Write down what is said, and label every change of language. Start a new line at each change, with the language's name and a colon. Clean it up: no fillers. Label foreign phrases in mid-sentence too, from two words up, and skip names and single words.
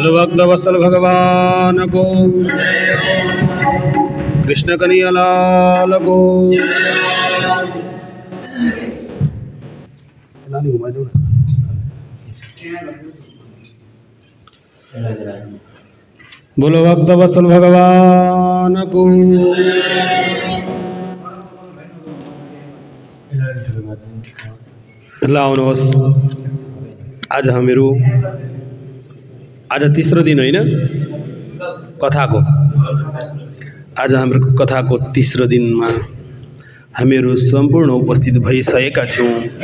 Hindi: भक्तवत्सल भगवान को, कृष्ण कन्हैया लाल को। बोलो भक्तवत्सल भगवान को।
Nepali: ल आउनुहोस्। आज हामीहरू आज तेस्रो दिन होइन कथाको। आज हाम्रो कथाको तेस्रो दिनमा हामीहरू सम्पूर्ण उपस्थित भइसकेका छौँ।